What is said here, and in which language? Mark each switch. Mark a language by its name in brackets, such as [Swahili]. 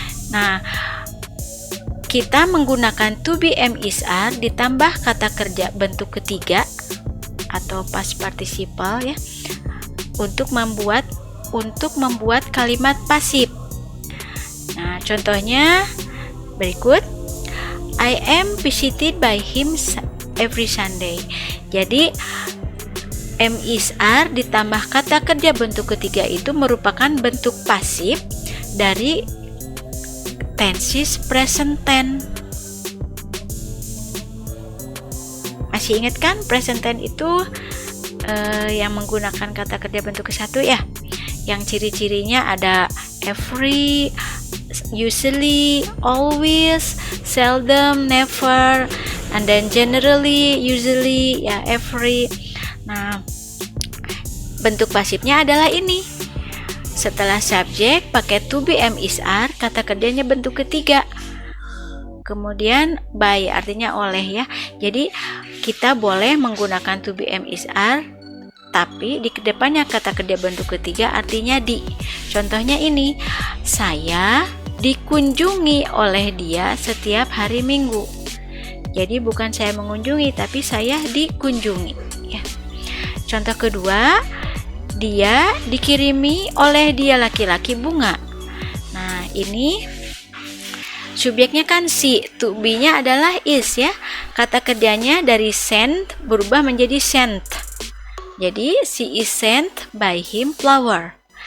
[Indonesian] Nah, kita menggunakan to be am is are ditambah kata kerja bentuk ketiga atau past participle ya untuk membuat kalimat pasif. Nah, contohnya berikut. [English] I am visited by him every Sunday. [Indonesian] Jadi am is are ditambah kata kerja bentuk ketiga itu merupakan bentuk pasif dari tenses present tense. Masih ingat kan present tense itu yang menggunakan kata kerja bentuk ke-1 ya? Yang ciri-cirinya ada every, usually, always, seldom, never, [English] and then generally, usually, [Indonesian] ya every. Nah, bentuk pasifnya adalah ini. Setelah subjek pakai to be am is are, kata kerjanya bentuk ketiga. Kemudian by artinya oleh ya. Jadi kita boleh menggunakan to be am is are, tapi di depannya kata kerja bentuk ketiga artinya di. Contohnya ini, saya dikunjungi oleh dia setiap hari Minggu. Jadi bukan saya mengunjungi, tapi saya dikunjungi ya. Contoh kedua, dia dikirimi oleh dia laki-laki bunga. Nah, ini subjeknya kan si, to be-nya adalah is ya. Kata kerjanya dari sent berubah menjadi sent. Jadi [English] she is sent by him flower.